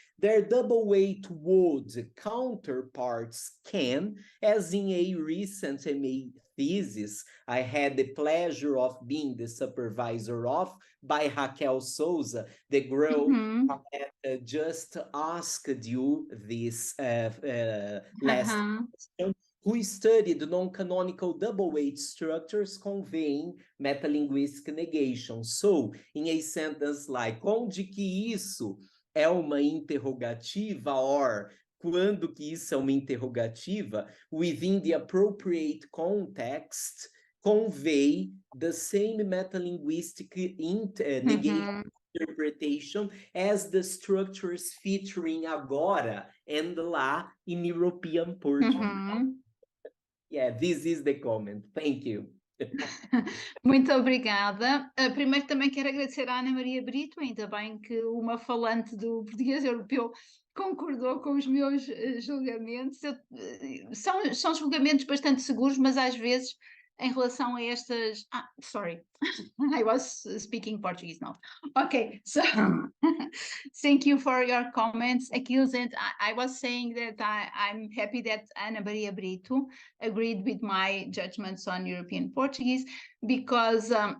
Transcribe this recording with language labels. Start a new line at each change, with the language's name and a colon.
English: their double-weight word counterparts can, as in a recent MA thesis I had the pleasure of being the supervisor of by Raquel Souza, the girl that just asked you this last question, who studied non-canonical double-weight structures conveying metalinguistic negation. So, in a sentence like,
Portuguese: onde que isso é uma interrogativa,
English: or
Portuguese: quando que isso é uma interrogativa,
English: within the appropriate context, convey the same metalinguistic negation interpretation as the structures featuring agora and lá in European Portuguese. Yeah, this is the comment. Thank you.
Portuguese: Muito obrigada. Primeiro também quero agradecer à Ana Maria Brito, ainda bem que uma falante do português europeu concordou com os meus julgamentos. São julgamentos bastante seguros, mas às vezes em relação a estas...
English: sorry, I was speaking Portuguese now. Okay, so thank you for your comments, Achilles, and I was saying that I'm happy that Ana Maria Brito agreed with my judgments on European Portuguese, because